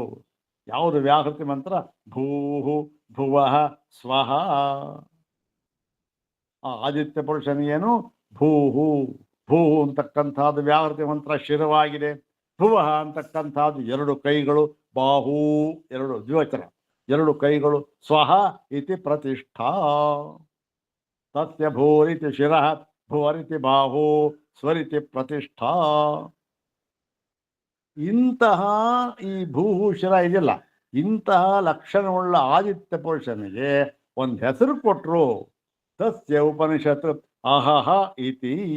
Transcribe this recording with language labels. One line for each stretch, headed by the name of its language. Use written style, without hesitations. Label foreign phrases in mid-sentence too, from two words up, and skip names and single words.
Kannada: ಯಾವುದು ವ್ಯಾಹೃತಿ ಮಂತ್ರ?
Sanskrit: ಭೂಹು ಭುವಃ ಸ್ವಹ.
Kannada: ಆ ಆದಿತ್ಯ ಪುರುಷನಿಗೇನು? ಭೂಹು ಅಂತಕ್ಕಂಥದ್ದು ವ್ಯಾಹೃತಿ ಮಂತ್ರ ಶಿರವಾಗಿದೆ. ಭುವಃ ಅಂತಕ್ಕಂಥದ್ದು 2 ಕೈಗಳು, ಬಾಹು 2 ದ್ವಿವಚನ, 2 ಕೈಗಳು.
Sanskrit: ಸ್ವಹ ಇತಿ ಪ್ರತಿಷ್ಠಾ. ತಸ್ಯ ಭೂರಿತಿ ಶಿರಃ ಭುವರಿತಿ ಬಾಹು ಸ್ವರಿತಿ ಪ್ರತಿಷ್ಠಾ.
Kannada: ಇಂತಹ ಈ ಭೂಹು ಶಿರ ಇದೆಯಲ್ಲ, ಇಂತಹ ಲಕ್ಷಣವುಳ್ಳ ಆದಿತ್ಯ ಪುರುಷನಿಗೆ ಒಂದು ಹೆಸರು ಕೊಟ್ಟರು.
Sanskrit: ತಸ್ಯ ಉಪನಿಷತ್ ಅಹಹ ಇತಿ.